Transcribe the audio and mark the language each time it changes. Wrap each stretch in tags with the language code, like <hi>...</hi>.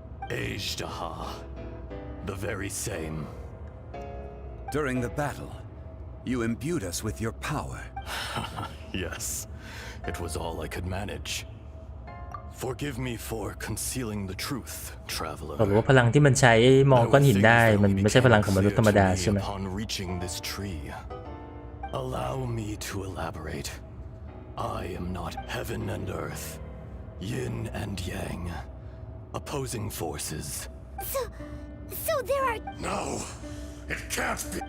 <en>Ejdaha. The very same. During the battle, you imbued us with your power. Yes. It was all I could manage. Forgive me for concealing the truth, traveler.</en> <th>บอกว่าพลังที่มันใช้มองก้อนหินได้มันไม่ใช่พลังของมนุษย์ธรรมดาใช่ไหม</th> <en>Upon reaching this tree, allow me to elaborate. I am not heaven and earth, yin and yang, opposing forces. So there are... No, it can't be.</en>